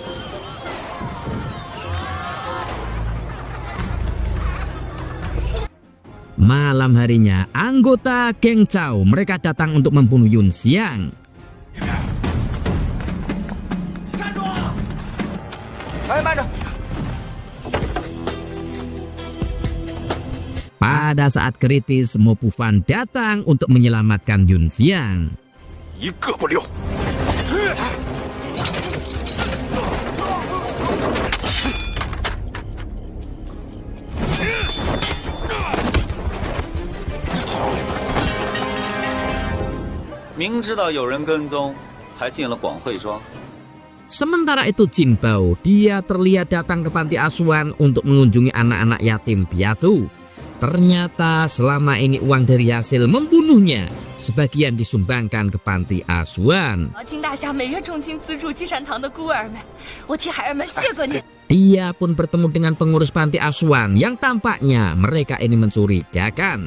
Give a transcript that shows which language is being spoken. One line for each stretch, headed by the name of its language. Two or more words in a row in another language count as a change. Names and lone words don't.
Indonesian: Malam harinya, anggota Geng Chao mereka datang untuk membunuh Yun Xiang. Pada saat kritis, Mo Bufang datang untuk menyelamatkan Yun Xiang.
Chinese: 一个不留。明知道有人跟踪，还进了广汇庄。
Indonesian: Sementara itu Jin Bao, dia terlihat datang ke panti asuhan untuk mengunjungi anak-anak yatim piatu. Ternyata selama ini uang dari hasil membunuhnya sebagian disumbangkan ke panti asuhan. Dia pun bertemu dengan pengurus panti asuhan yang tampaknya mereka ini mencurigakan.